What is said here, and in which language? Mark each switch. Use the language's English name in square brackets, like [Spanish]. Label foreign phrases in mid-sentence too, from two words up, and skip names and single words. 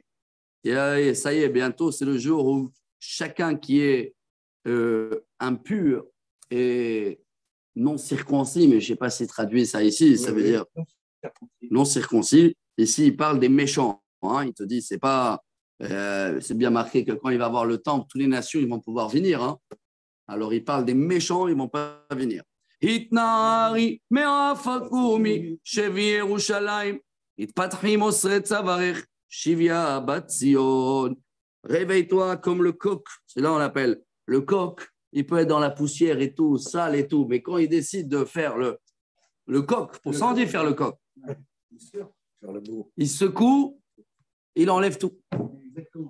[French] Et ça y est, bientôt, c'est le jour où chacun qui est impur et non circoncis, mais je ne sais pas si traduit ça ici, ça veut dire non circoncis. Ici, il parle des méchants. Hein, il te dit, c'est pas, c'est bien marqué que quand il va avoir le temple, toutes les nations ils vont pouvoir venir. Hein. Alors, il parle des méchants, ils ne vont pas venir. [Hebrew] התנערי מעפר קומי שבי ירושלים התפתחי מוסרי צווארך שביה בת ציון. [French] Réveille-toi comme le coq. C'est là on l'appelle le coq. Il peut être dans la poussière et tout, sale et tout, mais quand il décide de faire le coq, pour Sandy faire le coq, il secoue, il enlève tout. Exactement.